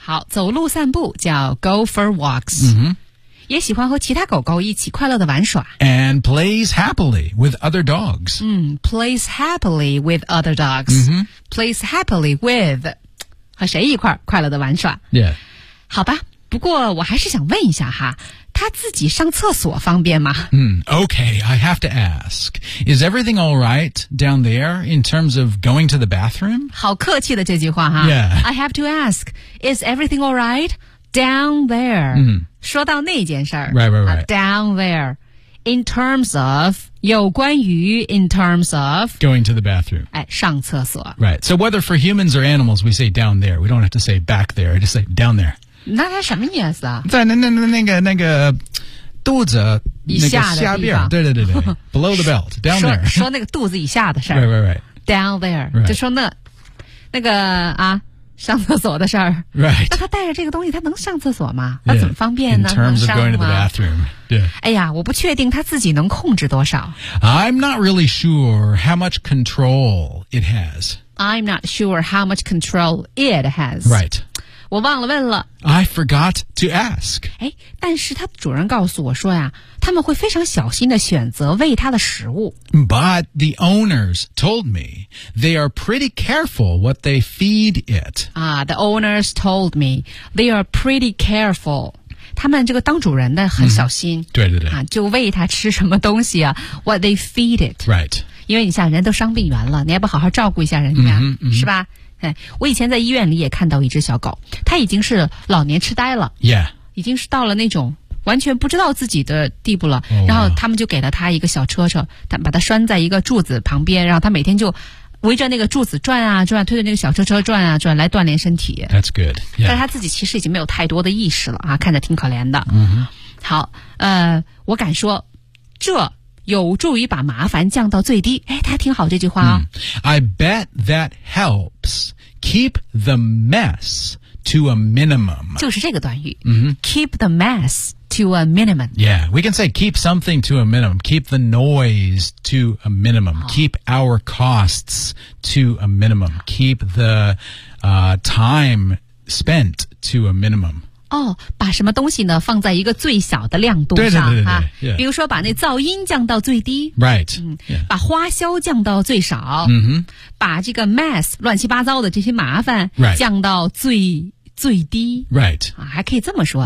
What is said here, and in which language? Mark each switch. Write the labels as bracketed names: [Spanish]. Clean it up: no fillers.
[Chinese] 好走路散步叫 go for walks、也喜欢和其他狗狗一起快乐地玩耍 [English] And plays happily with other dogs Plays happily with other dogs Plays happily with 和谁一块快乐地玩耍 Yeah [Chinese] 好吧不过我还是想问一下哈他自己上厕所方便吗 [English] Okay, I have to ask Is everything all right down there in terms of going to the bathroom? [Chinese] 好客气的这句话哈 [English] Yeah I have to ask Is everything all right down there? [Chinese] 说到那件事儿 down there, in terms of, 有关于 in terms of, [English] going to the bathroom, [Chinese] 上厕所 [English] Right, so whether for humans or animals, we say down there, we don't have to say back there, I just say down there. [Chinese] 那它什么意思啊在那个肚子以下的地方、那个、对对对对 below the belt, down 说 [English] there. [Chinese] 说那个肚子以下的事儿 [English] right. down there,、 right. [Chinese] 就说那个啊上厕所的事儿 [English] ，Right？ [Chinese] 那他带着这个东西，他能上厕所吗？那怎么方便呢 [English] ？In terms of going to the bathroom，对。 [Chinese] 哎呀，我不确定他自己能控制多少。 [English] I'm not really sure how much control it has。 I'm not sure how much control it has. Right. [Chinese] 我忘了问了。 [English] I forgot to ask. [Chinese] 哎，但是它主人告诉我说呀，他们会非常小心地选择喂它的食物。 [English] But the owners told me they are pretty careful what they feed it. The owners told me they are pretty careful. [Chinese] 他们这个当主人的很小心、嗯、对对对、啊、就喂他吃什么东西啊 What they feed it [English] Right [Chinese] 因为你像人都伤病员了你还不好好照顾一下人家、嗯嗯、是吧我以前在医院里也看到一只小狗它已经是老年痴呆了 [English] Yeah [Chinese] 已经是到了那种完全不知道自己的地步了、 [English] oh, wow. [Chinese] 然后他们就给了它一个小车车他把它拴在一个柱子旁边然后它每天就围着那个柱子转啊转推着那个小车车转啊转来锻炼身体 [English] That's good、yeah. [Chinese] 但他自己其实已经没有太多的意识了啊，看着挺可怜的、 mm-hmm. 好我敢说这有助于把麻烦降到最低哎，他挺好这句话啊、哦 [English] I bet that helps keep the mess to a minimum [Chinese] 就是这个短语、 mm-hmm. [English] keep the mess to a minimum Yeah, we can say keep something to a minimum keep the noise to a minimum、 oh. keep our costs to a minimum keep the time spent to a minimum [Chinese] 哦、 oh, 把什么东西呢放在一个最小的亮度上对对对对、啊 [English] yeah. [Chinese] 比如说把那噪音降到最低 [English] Right、 [Chinese] 嗯 yeah. 把花销降到最少、 mm-hmm. 把这个 mess 乱七八糟的这些麻烦降到最、 [English] right. [Chinese] 最低 [English] Right、 [Chinese] 啊、还可以这么说